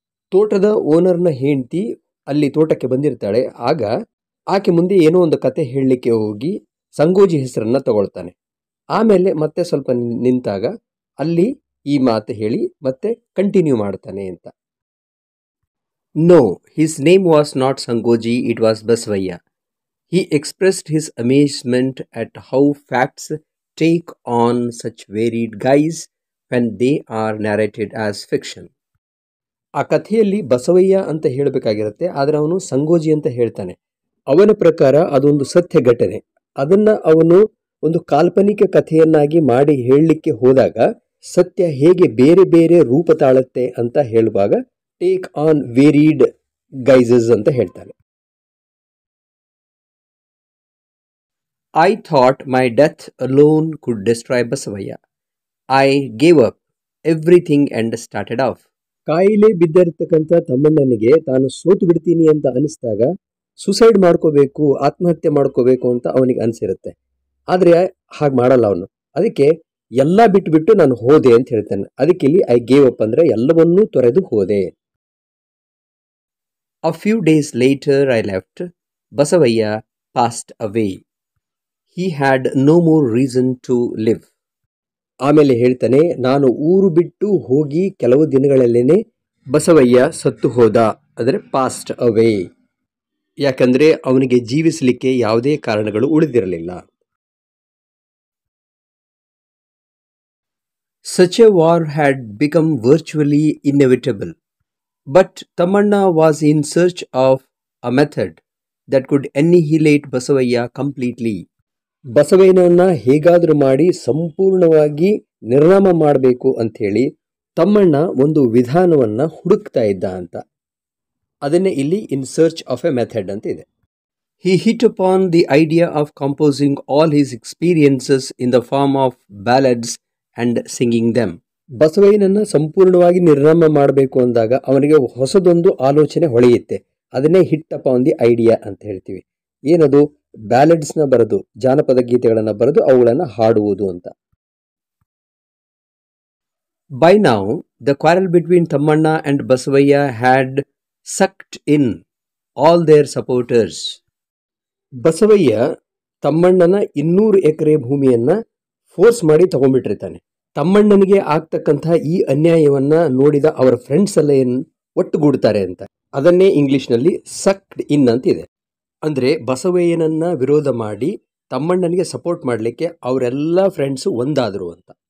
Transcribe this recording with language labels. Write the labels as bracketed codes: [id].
[kn] ತೋಟದ ಓನರ್ನ ಹೆಂಡತಿ ಅಲ್ಲಿ ತೋಟಕ್ಕೆ ಬಂದಿರ್ತಾಳೆ. ಆಗ ಆಕೆ ಮುಂದೆ ಏನೋ ಒಂದು ಕತೆ ಹೇಳಲಿಕ್ಕೆ ಹೋಗಿ ಸಂಗೋಜಿ ಹೆಸರನ್ನ ತಗೊಳ್ತಾನೆ. ಆಮೇಲೆ ಮತ್ತೆ ಸ್ವಲ್ಪ ನಿಂತಾಗ ಅಲ್ಲಿ ಈ ಮಾತು ಹೇಳಿ ಮತ್ತೆ ಕಂಟಿನ್ಯೂ ಮಾಡ್ತಾನೆ ಅಂತ. [en] No, his name was not Sangoji, it was Basavaya. He expressed his amazement at how facts take on such varied guise when they are narrated as fiction. [kn] ಆ ಕಥೆಯಲ್ಲಿ ಬಸವಯ್ಯ ಅಂತ ಹೇಳಬೇಕಾಗಿರುತ್ತೆ, ಆದರೆ ಅವನು ಸಂಗೋಜಿ ಅಂತ ಹೇಳ್ತಾನೆ. ಅವನ ಪ್ರಕಾರ ಅದೊಂದು ಸತ್ಯ ಘಟನೆ. ಅದನ್ನು ಅವನು ಒಂದು ಕಾಲ್ಪನಿಕ ಕಥೆಯನ್ನಾಗಿ ಮಾಡಿ ಹೇಳಲಿಕ್ಕೆ ಹೋದಾಗ ಸತ್ಯ ಹೇಗೆ ಬೇರೆ ಬೇರೆ ರೂಪ ತಾಳುತ್ತೆ ಅಂತ ಹೇಳುವಾಗ [en] take on varied guises [kn] ಅಂತ ಹೇಳ್ತಾನೆ. [en] I thought my death alone could destroy Basavayya. I gave up everything and started off. [kn] ಕಾಯಿಲೆ ಬಿದ್ದಿರತಕ್ಕಂಥ ತಮ್ಮಣ್ಣನಿಗೆ ತಾನು ಸೋತು ಬಿಡ್ತೀನಿ ಅಂತ ಅನಿಸಿದಾಗ ಸುಸೈಡ್ ಮಾಡ್ಕೋಬೇಕು, ಆತ್ಮಹತ್ಯೆ ಮಾಡ್ಕೋಬೇಕು ಅಂತ ಅವನಿಗೆ ಅನಿಸಿರುತ್ತೆ. ಆದರೆ ಹಾಗೆ ಮಾಡಲ್ಲ ಅವನು. ಅದಕ್ಕೆ ಎಲ್ಲ ಬಿಟ್ಟು ನಾನು ಹೋದೆ ಅಂತ ಹೇಳ್ತಾನೆ. ಅದಕ್ಕೆ ಇಲ್ಲಿ [en] I gave up [kn] ಅಂದರೆ ಎಲ್ಲವನ್ನೂ ತೊರೆದು ಹೋದೆ. [en] A few days later I left. Basavaya passed away. He had no more reason to live. [kn] ಆಮೇಲೆ ಹೇಳ್ತಾನೆ, ನಾನು ಊರು ಬಿಟ್ಟು ಹೋಗಿ ಕೆಲವು ದಿನಗಳಲ್ಲೇನೆ ಬಸವಯ್ಯ ಸತ್ತು ಹೋದ, ಅಂದರೆ [en] Passed away. [kn] ಯಾಕಂದ್ರೆ ಅವನಿಗೆ ಜೀವಿಸಲಿಕ್ಕೆ ಯಾವುದೇ ಕಾರಣಗಳು ಉಳಿದಿರಲಿಲ್ಲ. [en] Such a war had become virtually inevitable. But Tamanna was in search of a method that could annihilate Basavayya completely. [kn] ಬಸವಯ್ಯನನ್ನ ಹೇಗಾದರೂ ಮಾಡಿ ಸಂಪೂರ್ಣವಾಗಿ ನಿರ್ನಾಮ ಮಾಡಬೇಕು ಅಂಥೇಳಿ ತಮ್ಮಣ್ಣ ಒಂದು ವಿಧಾನವನ್ನ ಹುಡುಕ್ತಾ ಇದ್ದ ಅಂತ. ಅದನ್ನೇ ಇಲ್ಲಿ [en] in search of a method [kn] ಅಂತ ಇದೆ. [en] He hit upon the idea of composing all his experiences in the form of ballads and singing them. [kn] ಬಸವಯ್ಯನನ್ನ ಸಂಪೂರ್ಣವಾಗಿ ನಿರ್ನಾಮ ಮಾಡಬೇಕು ಅಂದಾಗ ಅವನಿಗೆ ಹೊಸದೊಂದು ಆಲೋಚನೆ ಹೊಳೆಯುತ್ತೆ. ಅದನ್ನೇ [en] hit upon the idea [kn] ಅಂತ ಹೇಳ್ತೀವಿ. ಏನದು? ಬ್ಯಾಲಡ್ಸ್ನ ಬರೆದು, ಜಾನಪದ ಗೀತೆಗಳನ್ನು ಬರೆದು ಅವುಗಳನ್ನು ಹಾಡುವುದು ಅಂತ. [en] By now, the quarrel between Tammanna and Basavayya had sucked in all their supporters. [kn] Basavayya ತಮ್ಮಣ್ಣನ 200 ಎಕರೆ ಭೂಮಿಯನ್ನ ಫೋರ್ಸ್ ಮಾಡಿ ತಗೊಂಡ್ಬಿಟ್ಟಿರ್ತಾನೆ. ತಮ್ಮಣ್ಣನಿಗೆ ಆಗ್ತಕ್ಕಂಥ ಈ ಅನ್ಯಾಯವನ್ನ ನೋಡಿದ ಅವರ ಫ್ರೆಂಡ್ಸ್ ಎಲ್ಲ ಒಟ್ಟುಗೂಡ್ತಾರೆ ಅಂತ. ಅದನ್ನೇ ಇಂಗ್ಲಿಷ್ನಲ್ಲಿ [en] sucked in [kn] ಅಂತಿದೆ. ಅಂದ್ರೆ ಬಸವಯ್ಯನನ್ನ ವಿರೋಧ ಮಾಡಿ ತಮ್ಮಣ್ಣನಿಗೆ ಸಪೋರ್ಟ್ ಮಾಡಲಿಕ್ಕೆ ಅವರೆಲ್ಲ ಫ್ರೆಂಡ್ಸ್ ಒಂದಾದರು ಅಂತ.